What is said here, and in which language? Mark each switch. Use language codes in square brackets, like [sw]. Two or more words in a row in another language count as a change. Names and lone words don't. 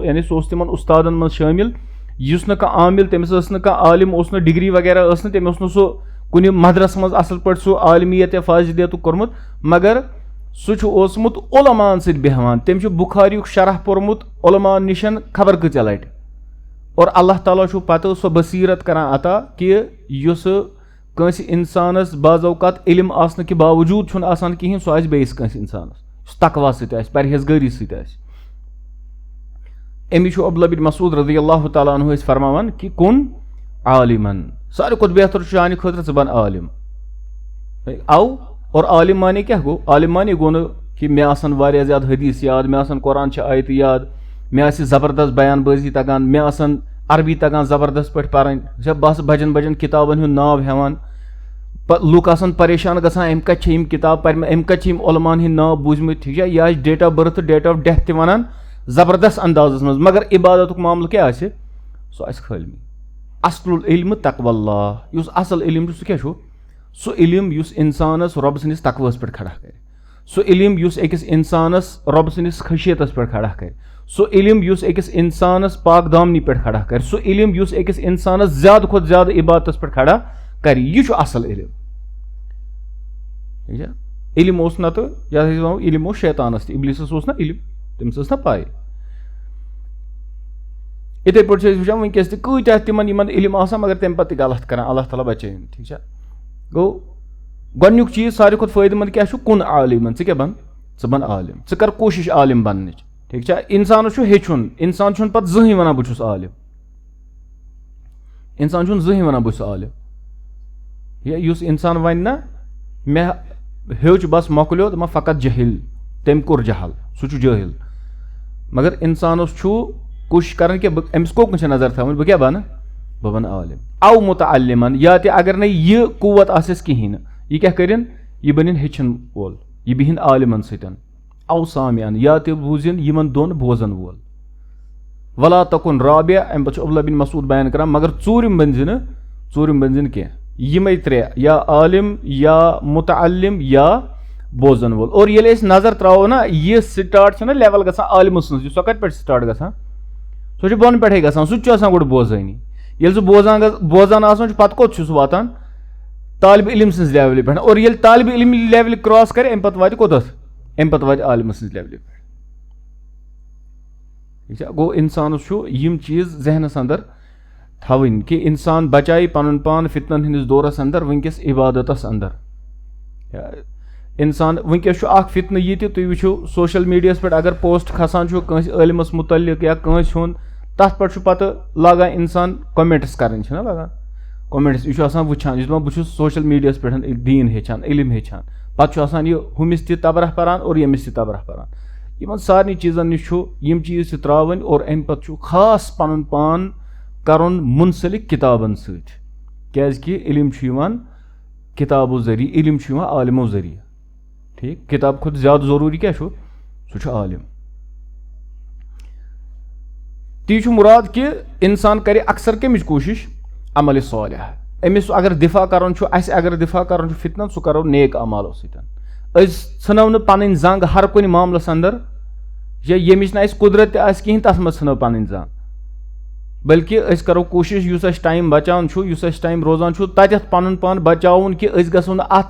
[ks] यानी सह तिमन उस्तादन मज शामिल युस न कह आमिल तमिस न कह आलिम न डिग्री वगैरह तमिस सह कुन मदरस मज असल पे सह आलमियत या फाजिलियत कोर्मुत मगर सह ओसमुत उलमान सत बेहवान तम बुखारी शरह पोर्मुत उलमान निशन खबर कच लट और अल्लाह ताला पत सह बसीरत करान अता कि युस कंस इंसानस बाज औकात इल्म आसने के बावजूद आसान कहें सह बेस कंस इंसानस तकवा सत परहेजगारी सत अमी अब्दुल्ला बिन मसूद [ar] رضي الله تعالى عنه [ks] फरमावान कि कुन आलिमन सारे खुद बेहतर चान खतर ज बन आलिम आओ और आलिम माने क्या गो आलिम माने गो न कि मे आसन वारिया ज्यादा हदीस याद मे आसन कुरान छ आयत याद मे आसी जबरदस्त बयान बाजी तगान मे आसन अरबी तगान जबरदस्त पे पारन बस बजन बजन किताबन हुन नाव हेवान लूक आसन परेशान गसान अम कत किताब पर अम कत उलमान हिंद नाव बूझमत [ur] ٹھیک ہے [ks] यह [en] date of birth date of death [ks] त वनान जबरदस्त अंदाजस मज मगर इबादत मामल क्या सह खलमी [ar] أصل العلم تقوى الله [ks] युस असल इल्म सह क्या सह इल्म युस इंसानस रब सनिस तक़वस पे खड़ा कर सह इल्म युस अकिस इंसानस रब सनिस खशियतस पे खड़ा कर सह इल्म युस अकिस इंसानस पाक दामनी पे खड़ा कर सह इल्म युस अकिस इंसानस ज्यादा खुद ज्यादा इबादतस पे खड़ा कर यह असल इल्म इल्म ओस न तो इल्म शैतानस इब्लिसस ओस ना इल्म तमिस ना पाई इथे पे वुचान वनकस कत्या तिमन इल्म आसान मगर तम पे गलत कर अल्लाह ताला बचन [ur] ٹھیک ہے [ks] गो गोनुक चीज सारे खुद फायदेमंद क्या कुन आलिमन क्या बन बन आलिम कर कोशिश आलिम बन [ur] ٹھیک ہے [ks] इंसान हेचुन इंसान पे जहें वन बहुत आलिम इंसान जहें वन बहुत आलिम युस इंसान वन ना मे हेच बस मोकलो दपा फ़कत जहिल तम कोर जहल सह जहिल मगर इंसान कोशिश कर कि अमिस कोकन नजर थवन बह क्या बन बह बन आलिम औ मुतअल्लिमन या अगर न यह कुव्वत आसिस कहें यह क्या कर यह बन हेचन वोल यह बिहन आलिमन सतन औ सामियन या बूजन यमन दोन बोजन वोल [ar] ولا تكن رابعا [ks] अम पे अब्दुल्ला बिन मसूद बयान कर मगर चूरिम बन कह यमे त्रे या आलिम या मुतअल्लिम या बोजन वोल और ये नजर त्रो ना यह स्टार्ट ना लेवल ग आलिम सह कत पे स्टार्ट ग सह बोन पे ग सह गो बोजानी ये बोजान पे कोत वातान तालिब इल्म सज लेवल पे और ये तालिब इल्म लेवल क्रॉस कर अम पे वात अम पे वात आलिम सज लेवल पे गो इंसान यम चीज जहनस अंदर थवन कि इंसान बचाए पन पान फितनन हंदिस दौरस अंदर वनकस इबादतस अंदर इंसान वनकस फितन ये तुम वो [en] social media [ks] पे अगर पोस्ट खसान इलमस मुतल्लिक या कंस हुन तथ पे पत लागान इंसान कमेंट्स कर लगान कमेंट्स यह वुचान बहुत [en] social media [ks] पे दीन हेचान इलम हेचान पे यह हुमिस तबरह पारान और यमिस तबरह पारान इन सारे चीज़न नश यम चीज़ त्रावन और अम पे खास पन पान कर मुंसलिक किताबन सि इलम किताबों जरिए इलम आलिमों जरिए ठीक किताब खुद ज्यादा जरूरी क्या सह आलिम ती मुराद कि इंसान करे अक्सर कमिच कोशिश अमल सालिह अमिस अगर दिफा करन अगर दिफा करन फितनन सह करो नेक अमालो सनो न पन जंग हर कुन मामलस अंदर या यमिच न कुदरत कहें तथ मज नो पन जंग बल्कि अस करो कोशिश युस टाइम बचान युस टाइम रोजान तथ पन पान बचाउन कि गो न अथ